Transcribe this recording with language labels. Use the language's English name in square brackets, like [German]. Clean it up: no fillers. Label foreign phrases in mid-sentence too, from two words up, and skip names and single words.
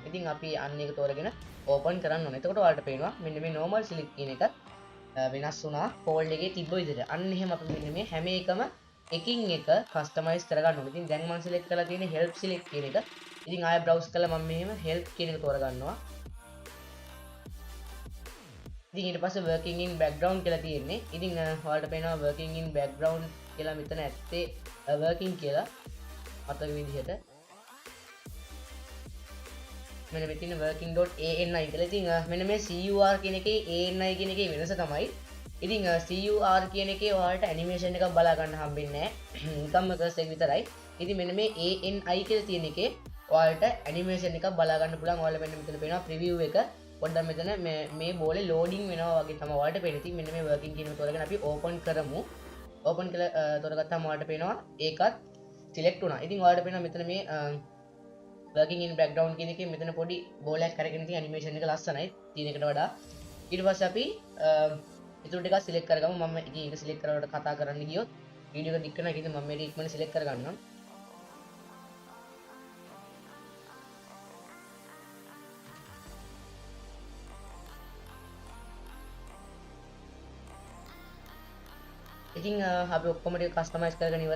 [Sinhala] ඉතින් අපි අන්න ඒක තෝරගෙන open කරන්න ඕනේ. එතකොට ඔයාලට පේනවා මෙන්න මේ [English] normal select [Sinhala] කියන එක වෙනස් වුණා folder එකේ තිබ්බ විදිහට. අන්න එහෙම අපි මෙන්න මේ හැම එකම එකින් එක customize කරගන්න ඕනේ. ඉතින් දැන් මම select කරලා තියෙන්නේ [English] help select [Sinhala] කියන එක. ඉතින් ආයෙ browse කරලා මම මෙහෙම help කියන එක තෝරගන්නවා. ඉතින් ඊට පස්සේ [English] working in background [Sinhala] කියලා තියෙන්නේ. ඉතින් ඔයාලට පේනවා [English] working in background [Sinhala] කියලා මෙතන ඇත්තේ working කියලා මතක විදිහට මෙන්න මෙතන working.ani කියලා. ඉතින් මෙන්න මේ cur කියන එකේ ani කියන එකේ වෙනස තමයි. ඉතින් cur කියන එකේ ඔයාලට ඇනිමේෂන් එකක් බලා ගන්න හම්බෙන්නේ නැහැ. නිකම්ම කර්සර් එක විතරයි. ඉතින් මෙන්න මේ ani කියලා තියෙන එකේ ඔයාලට ඇනිමේෂන් එකක් බලා ගන්න පුළුවන්. ඔයාලා මෙන්න මෙතන පේනවා preview එක. පොඩ්ඩක් මෙතන මේ බෝලේ loading වෙනවා වගේ තමයි ඔයාලට පේන්නේ. ඉතින් මෙන්න මේ working කියන එක තෝරගෙන අපි open කරමු. open කළා තෝරගත්තාම ඔයාලට පේනවා ඒකත් select වුණා. ඉතින් ඔයාලට පේනවා මෙතන මේ [English] working in background [Sinhala] කියන එකේ මෙතන පොඩි බෝලයක් කරගෙන තියෙන animation එක ලස්සනයි තියෙන එකට වඩා. ඊට පස්සේ අපි ඊටු ටිකක් select කරගමු. මම ඉතින් ඒක select කරලා කතා කරන්න ගියොත් වීඩියෝ එක දික් කරනවා. ඒක ඉතින් මම මේක ඉක්මනට select කරගන්නම්. ඉතින් අපි ඔක්කොම ටික කස්ටමයිස් කරගෙන ඉවරයි.